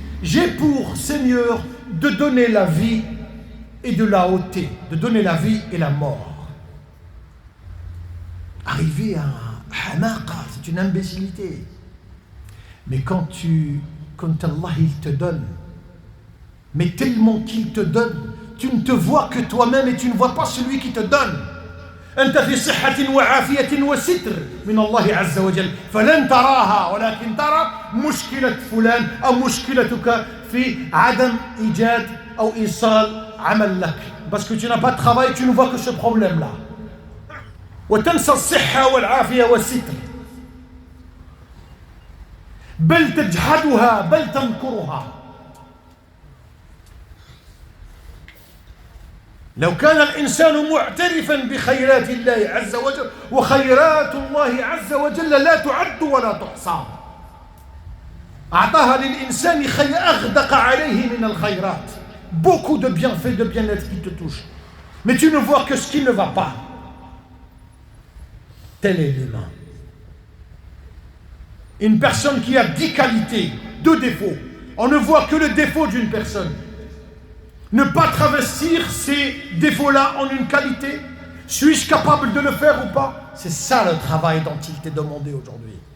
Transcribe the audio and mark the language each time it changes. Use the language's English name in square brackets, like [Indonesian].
[French] J'ai pour Seigneur de donner la vie et de la ôter, de donner la vie et la mort. Arrivé hamaqa, c'est une imbécilité. Mais quand Allah il te donne, mais tellement qu'il te donne, tu ne te vois que toi-même et tu ne vois pas celui qui te donne. [Arabic] أنت في صحة وعافية وستر من الله عز وجل فلن تراها ولكن ترى مشكلة فلان أو مشكلتك في عدم إيجاد أو إيصال عمل لك [French] parce que tu n'as pas de travail tu ne vois que ce problème là [Arabic] وتنسى الصحة والعافية والستر بل تجحدها بل تنكرها لو كان الإنسان معترفا بخيرات الله عز وجل وخيرات الله عز وجل لا تعد ولا تحصى أعطاها للإنسان أغدق عليه من الخيرات [French] beaucoup de bienfaits de bien-être qui te touchent mais tu ne vois que ce qui ne va pas tel est l'humain une personne qui a 10 qualités 2 défauts on ne voit que le défaut d'une personne. Ne pas travestir ces défauts-là en une qualité. Suis-je capable de le faire ou pas? C'est ça le travail dont il t'est demandé aujourd'hui.